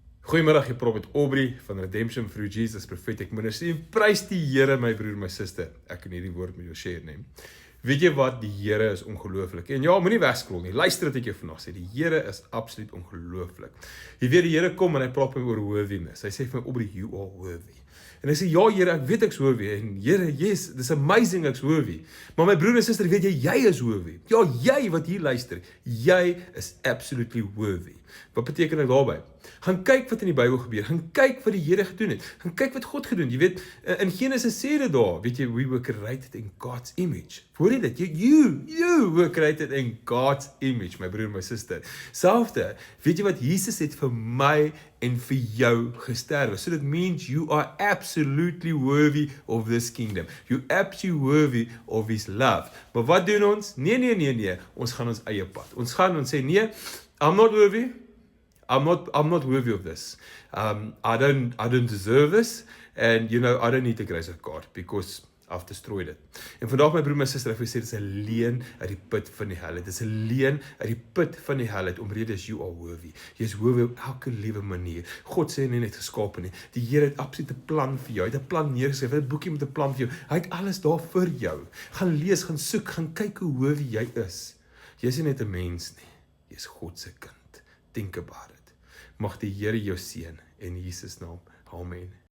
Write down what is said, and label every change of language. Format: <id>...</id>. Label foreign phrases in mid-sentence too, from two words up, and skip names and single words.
<af>Goeiemiddag, jy Prophet Aubrey van Redemption Through Jesus Prophetic Ministry. Prys die Here, my broer, my suster. Ek kan hierdie woord met jou share neem. Weet jy wat, die Here is ongelooflik. En ja, moenie wegskrol nie. Luister wat ek jou vandag sê. Die Here is absoluut ongelooflik. Jy weet, die Here kom en hy praat met my oor worthiness. Hy sê vir my, Aubrey,</af> <en>you are worthy.</en> <af>En hy sê, ja Here, ek weet ek's worthy. En Here, yes, dis amazing ek's worthy. Maar my broer en suster, weet jy is worthy. Ja, jy wat hier luister, jy is absolutely worthy. Wat beteken dit daarby? Gaan kyk wat in die Bybel gebeur. Gaan kyk wat die Here gedoen het. Gaan kyk wat God gedoen het. Jy weet, in Genesis sê dit daar, weet jy,</af> <en>we were created in God's image.</en> <af>Hoor jy dit?</af> <en>You were created in God's image,</en> <af>my broer en my suster. Selfde, weet jy wat, Jesus het vir my en vir jou gesterwe.</af> <en>So that means you are absolutely worthy of this kingdom. You absolutely worthy of his love.</en> <af>Maar wat doen ons? Nee. Ons gaan ons eie pad. Ons sê, nee,</af> <en>I'm not worthy. I'm not worthy of this. I don't deserve this. And I don't need the grace of God because I've destroyed it.</en> <af>En vandag my broer en my suster, ek wil sê, dit is 'n leuen uit die put van die hel. Dit is 'n leuen uit die put van die hel uit, omrede is</af> <en>you are worthy.</en> <af>Jy is worthy op elke liewe manier. God sê nie net geskape nie. Die Here het absoluut 'n plan vir jou. Hy het 'n plan neergeskryf, 'n boekie met 'n plan vir jou. Hy het alles daar vir jou. Gaan lees, gaan soek, gaan kyk hoe worthy jy is. Jy is nie net 'n mens nie. Jy is God se kind.</af> <en>Think about it.</en> <af>Mag die Here jou seën in Jesus naam. Amen.</af>